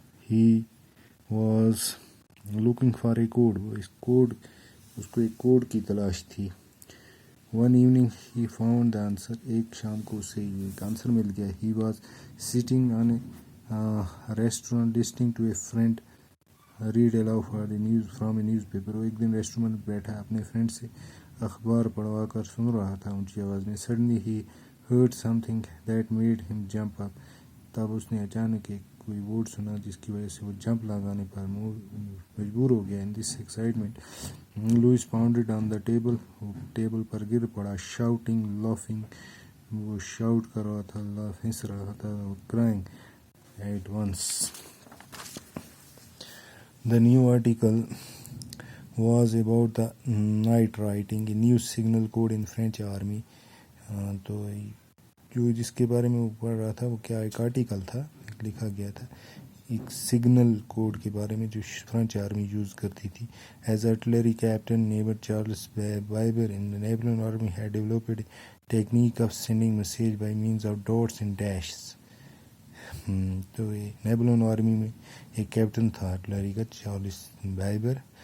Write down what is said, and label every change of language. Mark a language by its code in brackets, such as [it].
[en] He was looking for a code. [ur] اس کو ایک code کی تلاش تھی. [en] One evening he found the answer. [ur] ایک شام کو اسے ایک آنسر مل گیا. [en] He was sitting on a restaurant listening to a friend read aloud from a newspaper. [ur] وہ ایک دن ریسٹورینٹ میں بیٹھا اپنے فرینڈ سے اخبار پڑھوا کر سن رہا تھا اونچی آواز میں. [en] Suddenly he heard something that made him jump up. [ur] تب اس نے اچانک ایک کوئی ورڈ سنا جس کی وجہ سے وہ جمپ لگانے پر مجبور ہو گیا. [en] in this excitement Louis pounded on the table, [ur] وہ ٹیبل پر گر پڑا. [en] shouting laughing, [ur] وہ شاؤٹ کر رہا تھا, ہنس رہا تھا. [en] Crying at once. The new article was about the night writing a new signal code in French army. [ur] تو جو جس کے بارے میں وہ پڑھ رہا تھا وہ کیا ایک آرٹیکل تھا, لکھا گیا تھا ایک سگنل کوڈ کے بارے میں جو فرینچ آرمی یوز کرتی تھی. [en] As artillery captain neighbour Charles Barbier in the Napoleon army had developed a technique of sending message by means of dots and dashes. [ur] تو یہ نیپولون آرمی میں ایک کیپٹن تھا آرٹلری کا چارلس بائبر.